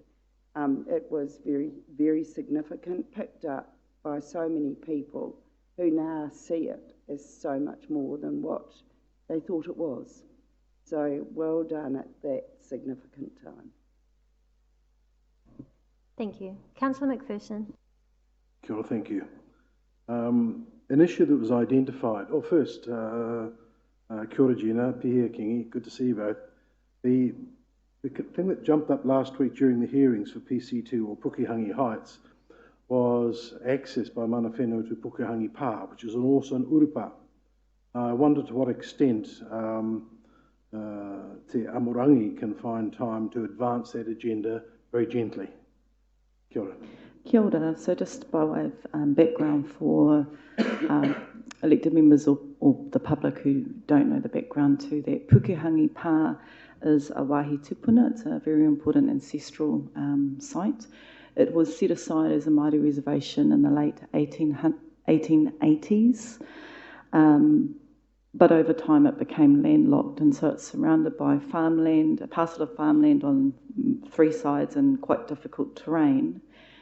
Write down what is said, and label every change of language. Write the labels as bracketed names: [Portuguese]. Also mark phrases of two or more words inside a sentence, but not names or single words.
[English] It was very, very significant, picked up by so many people who now see it as so much more than what they thought it was. So well done at that significant time. Thank you. Councillor McPherson. [Māori] Kia ora, [English] thank you. An issue that was identified, first, [Māori] kia ora Gina, Pihia Kingi, [English] good to see you both. The thing that jumped up last week during the hearings for PC2 or Pukehangi Heights was access by [Māori] mana whenua [English] to Pukehangi Pā, which is also an urupa. I wonder to what extent Te Amorangi can find time to advance that agenda very gently. [Māori] Kia ora. Kia ora. [English] So just by way of background for elected members or the public who don't know the background to that, Pukehangi Pā is a [Māori] wāhi tupuna. [English] It's a very important ancestral site. It was set aside as a Māori reservation in the late 1880s, but over time it became landlocked, and so it's surrounded by farmland, a parcel of farmland on three sides and quite difficult terrain.